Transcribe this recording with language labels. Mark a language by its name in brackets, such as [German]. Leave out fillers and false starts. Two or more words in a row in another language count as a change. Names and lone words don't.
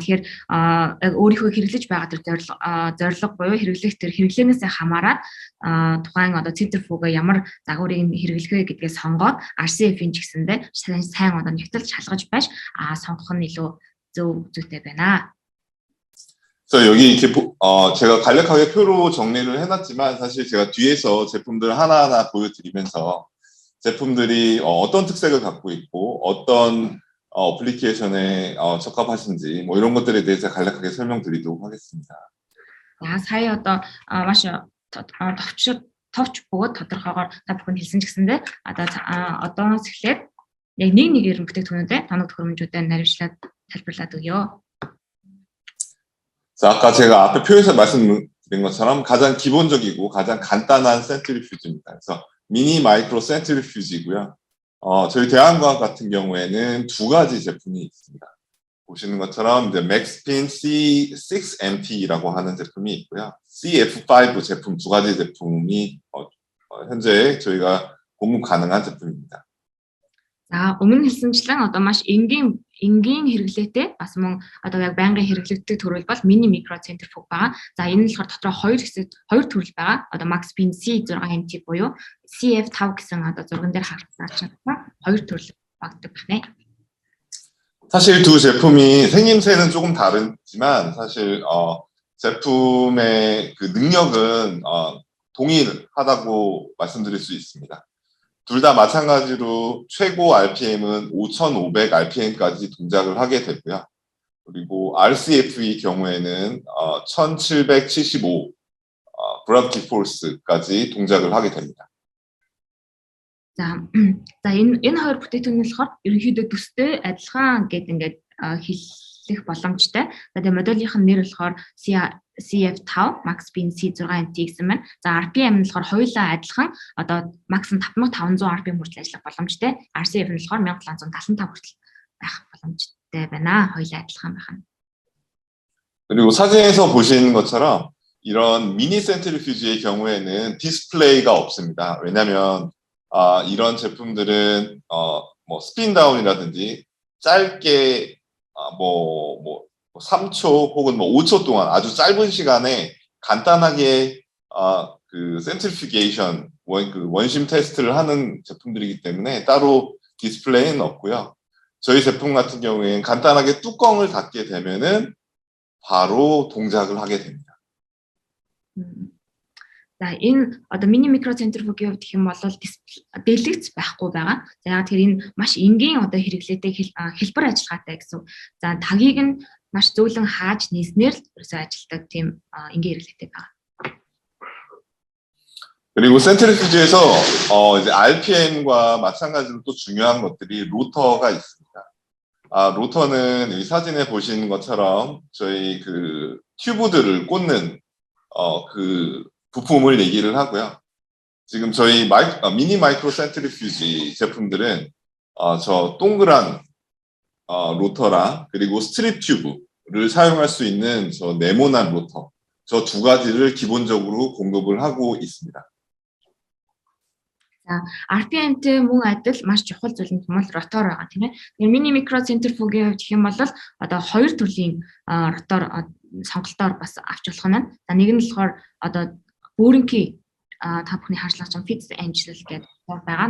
[Mongolian] Тэгэхээр яг өөрийнхөө хэрэглэж байгаа тэр зорилго буюу хэрэглэх тэр хэрэглэнээсээ хамаарат тухайн одоо центрифуга ямар загварыг хэрэглэх вэ гэдгээ сонгоод RCF-ийн ч гэсэндээ сайн одоо нэгтэл шалгаж байж сонгох нь илүү зүйтэй байна. [Korean] 그래서 여기 이렇게 제가 간략하게 표로 정리를 해놨지만 사실 제가 뒤에서 제품들 하나하나 보여드리면서 제품들이 어떤 특색을 갖고 있고 어떤 어플리케이션에 적합하신지 뭐 이런 것들에 대해서 간략하게 설명드리도록 하겠습니다. [Mongolian] 사이 одоо маш товч бөгөөд тодорхойгоор та бүхэн хэлсэн ч гэсэндээ одооноос эхлээд яг нэг нэгээр бүтээгдэхүүнүүдэд тоног төхөөрөмжүүдэд наривчлаад тайлбарлаад өгье. [Korean] 자, 아까 제가 앞에 표에서 말씀드린 것처럼 가장 기본적이고 가장 간단한 센트리퓨즈입니다. 그래서 미니 마이크로 센트리퓨즈이고요. 저희 대한과학 같은 경우에는 두 가지 제품이 있습니다. 보시는 것처럼 이제 맥스핀 C6MT라고 하는 제품이 있고요. CF5 제품 두 가지 제품이 현재 저희가 공급 가능한 제품입니다. [Mongolian] За өмнө хэлсэнчлэн одоо маш энгийн хэрэглээтэй бас мөн одоо яг байнгын хэрэглэгддэг төрөл бол мини микро центрифуг байгаа. За энэ нь болохоор дотроо хоёр төрөл байгаа. Одоо MaxPin C6MT буюу CF5 гэсэн одоо зурган дээр харагдсан хоёр төрөл багтдаг байна. [Korean] 사실 두 제품이 생김새는 조금 다르지만 사실 제품의 그 능력은 동일하다고 말씀드릴 수 있습니다. 둘 다 마찬가지로 최고 RPM은 5,500 RPM까지 동작을 하게 되고요. 그리고 RCF의 경우에는 1,775 [English] gravity force [Korean] 까지 동작을 하게 됩니다. [Mongolian] За энэ хоёр бүтээгдэхүүн нь болохоор ерөнхийдөө төстэй адилхан гэдэг ингээд хэлэх боломжтой. За тэгээ модулийнх нь нэр болохоор CF5 MaxPin C6MT гэсэн байна. За RPM нь болохоор хоёулаа адилхан одоо max нь 5500 RPM хүртэл ажиллах боломжтой. RCF нь болохоор 1775 хүртэл байх боломжтой байна. хоёулаа адилхан байх нь. [Korean] 그리고 사진에서 보시는 것처럼 이런 미니 센트리퓨즈의 경우에는 디스플레이가 없습니다. 왜냐하면 이런 제품들은 뭐 스핀 다운이라든지 짧게 뭐 3초 혹은 뭐 5초 동안 아주 짧은 시간에 간단하게 그 센트리퓨게이션 원심 테스트를 하는 제품들이기 때문에 따로 디스플레이는 없고요. 저희 제품 같은 경우에는 간단하게 뚜껑을 닫게 되면은 바로 동작을 하게 됩니다. [Mongolian] За энэ одоо мини микро центрифугийн хувьд гэх юм бол дэлгэц байхгүй байгаа. За яг тэр энэ маш энгийн одоо хэрэглээтэй хэлбэр ажиллагаатай гэсэн. За тагийг нь маш зөөлөн хааж нийснээр л ерөөсөө ажилтдаг тийм энгийн хэрэглээтэй байгаа. [Korean] 그리고 센트리퓨즈에서 이제 RPM과 마찬가지로 또 중요한 것들이 로터가 있습니다. 로터는 이 사진에 보시는 것처럼 저희 그 튜브들을 꽂는 그 부품을 얘기를 하고요. 지금 저희 미니 마이크로 센트리퓨지 제품들은 저 동그란 로터랑 그리고 스트립 튜브를 사용할 수 있는 저 네모난 로터 저 두 가지를 기본적으로 공급을 하고 있습니다. [Mongolian] За RPM-тэй мөн адил маш чухал зүйл нь ротор байгаа тийм ээ. Мини микро центрифугийн хувьд гэх юм бол одоо хоёр төрлийн ротор сонголтоор бас авч болох нь. За нэг нь болохоор одоо өөрөнхий та бүхний харж байгаа [English] fixed angel [Mongolian] гэдэг байгаа.